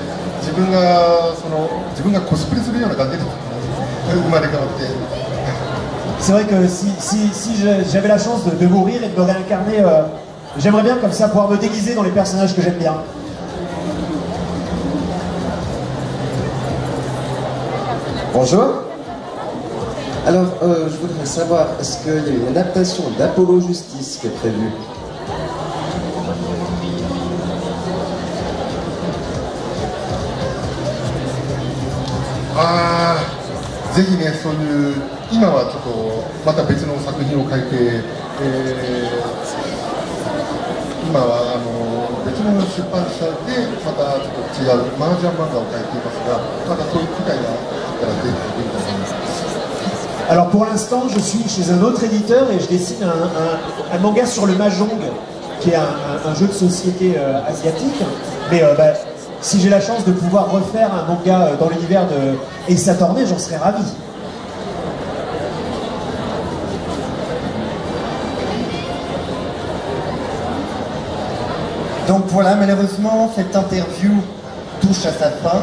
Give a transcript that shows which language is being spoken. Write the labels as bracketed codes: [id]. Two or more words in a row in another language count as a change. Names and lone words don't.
[ja] 自分がコスプレするような感じですね。生まれ変わって。 [fr] C'est vrai que si j'avais la chance de mourir et de me réincarner, j'aimerais bien comme ça pouvoir me déguiser dans les personnages que j'aime bien. Bonjour. Alors, je voudrais savoir, est-ce qu'il y a une adaptation d'Apollo Justice qui est prévue? [ja] ぜひね、そういう今はちょっとまた別の作品を書いて、今は別の出版社でまたちょっと違う麻雀漫画を書いていますが、またそういう機会があったらぜひ書いてみたいと思います。 [fr] Alors pour l'instant, je suis chez un autre éditeur et je dessine un manga sur le Mahjong, qui est un jeu de société asiatique. Mais si j'ai la chance de pouvoir refaire un manga dans l'univers de Ace Attorney, j'en serais ravi. Donc voilà, malheureusement, cette interview touche à sa fin.